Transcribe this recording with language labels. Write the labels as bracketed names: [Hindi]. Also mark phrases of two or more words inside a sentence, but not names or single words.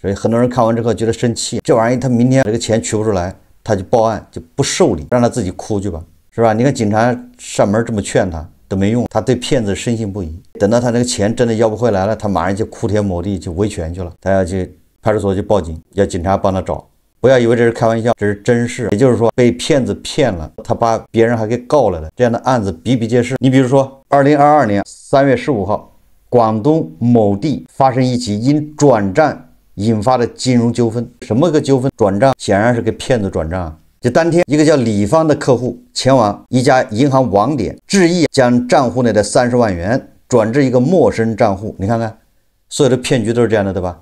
[Chinese] 所以很多人看完之后觉得生气，这玩意儿他明天这个钱取不出来，他就報案，就不受理，讓他自己哭去吧，是吧？你看警察上門這麼勸他都沒用，他對騙子深信不疑。等到他那個錢真的要不回來了，他馬上就哭天抹地去維權去了，他要去派出所去報警，要警察幫他找。不要以為這是開玩笑，這是真事。也就是說，被騙子騙了，他把別人還給告了的，這樣的案子比比皆是。你比如說2022 年3月15號，廣東某地發生一起因轉賬引發的金融糾紛。什麼個糾紛？轉賬顯然是給騙子轉賬。就當天，一個叫李芳的客戶前往一家銀行網點，致意將賬戶內的30萬元轉至一個陌生賬戶。你看看，所有的騙局都是這樣的，對吧？